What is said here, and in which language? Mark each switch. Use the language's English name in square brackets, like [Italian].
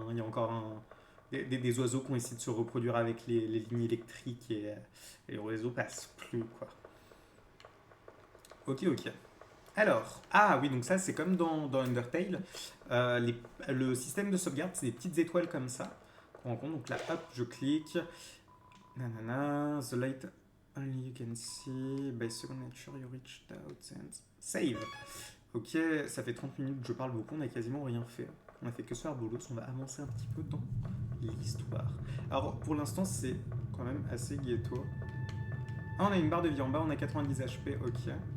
[French] Il y a encore des oiseaux qui ont essayé de se reproduire avec les lignes électriques et le réseau passe plus, quoi. Ok. Alors, ah oui, donc ça c'est comme dans Undertale. Le système de sauvegarde, c'est des petites étoiles comme ça qu'on rencontre. Donc là, hop, je clique. [English] Nanana, the light only you can see. By second nature, you reached out and save. [French] Ok, ça fait 30 minutes que je parle beaucoup, on n'a quasiment rien fait. On a fait que se faire bolos, on va avancer un petit peu dans l'histoire. Alors, pour l'instant, c'est quand même assez ghetto. Ah, on a une barre de vie en bas, on a 90 HP, ok.